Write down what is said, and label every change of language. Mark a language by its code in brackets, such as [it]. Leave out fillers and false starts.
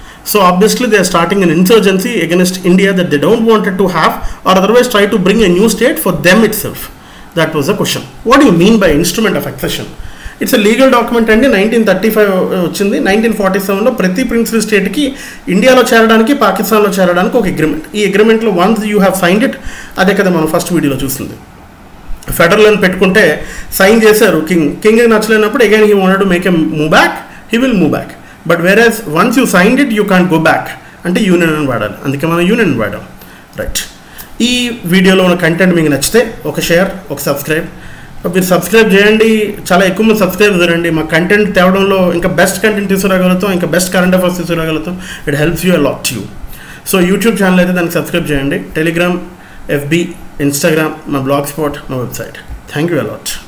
[en] So obviously they are starting an insurgency against India that they don't wanted to have, or otherwise try to bring a new state for them itself. That was the question. What do you mean by instrument of accession? It's a legal document అండి. [te] 1935 వచ్చింది. 1947లో ప్రతి principal స్టేట్కి ఇండియాలో చేరడానికి పాకిస్తాన్లో చేరడానికి ఒక agreement. ఈ అగ్రిమెంట్లో [en] once you have signed it, [te] అదే కదా మనం ఫస్ట్ వీడియోలో చూస్తుంది. ఫెడరల్ అని పెట్టుకుంటే సైన్ చేశారు king నచ్చలేనప్పుడు [en] Again he wanted to make a move back, he will move back. But whereas once you signed it you can't go back, [te] అంటే union అని వాడాలి. అందుకే మనం యూనియన్ వాడాం. [en] Right. [te] ఈ వీడియోలో ఉన్న కంటెంట్ మీకు నచ్చితే ఒక షేర్, ఒక సబ్స్క్రైబ్. మీరు సబ్స్క్రైబ్ చేయండి, చాలా ఎక్కువ మంది సబ్స్క్రైబ్ చేయండి. మా కంటెంట్ తేవడంలో ఇంకా బెస్ట్ కంటెంట్ తీసుకురాగలుగుతాం, ఇంకా best current affairs తీసుకురాగలుగుతాం. [en] It helps you a lot you. [te] So YouTube channel అయితే దానికి సబ్స్క్రైబ్ చేయండి. Telegram, FB, Instagram, my blogspot, my website. [en] Thank you a lot.